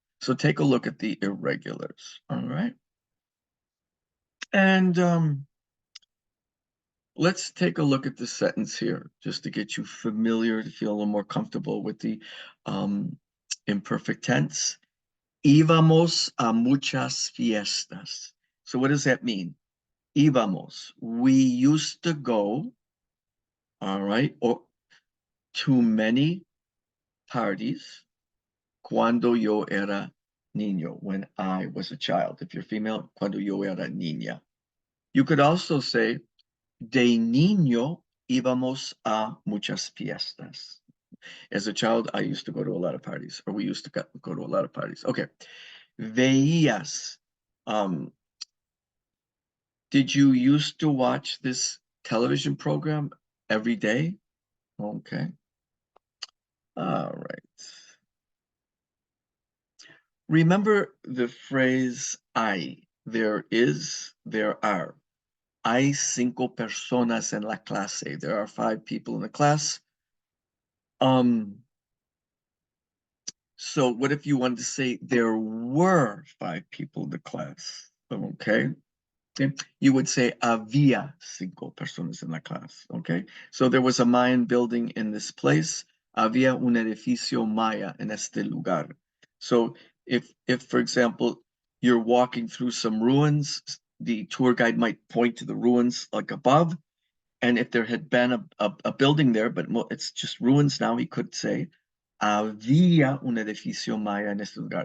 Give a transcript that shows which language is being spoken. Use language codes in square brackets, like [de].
[en] So take a look at the irregulars, all right? And let's take a look at the sentence here, just to get you familiar, to feel a little more comfortable with the imperfect tense. [es] Íbamos a muchas fiestas. [en] So what does that mean? Íbamos, we used to go, all right, or to many parties [es] cuando yo era niño, [en] when I was a child. If you're female, [es] cuando yo era niña. [en] You could also say, [es] de niño íbamos a muchas fiestas. [en] As a child, I used to go to a lot of parties, or we used to go to a lot of parties. Okay. [es] Veías. [en] Did you used to watch this television program every day? Okay. All right. Remember the phrase hay. There is, there are. [es] Hay 5 personas en la clase. [en] There are 5 people in the class. So what if you wanted to say there were 5 people in the class? Okay. You would say [es] había 5 personas en la clase. [en] Okay. So there was a Mayan building in this place. [es] Había un edificio Maya en este lugar. [en] So if for example, you're walking through some ruins, the tour guide might point to the ruins like above. And if there had been a building there, but it's just ruins now, he could say, [es] había un edificio Maya en este lugar.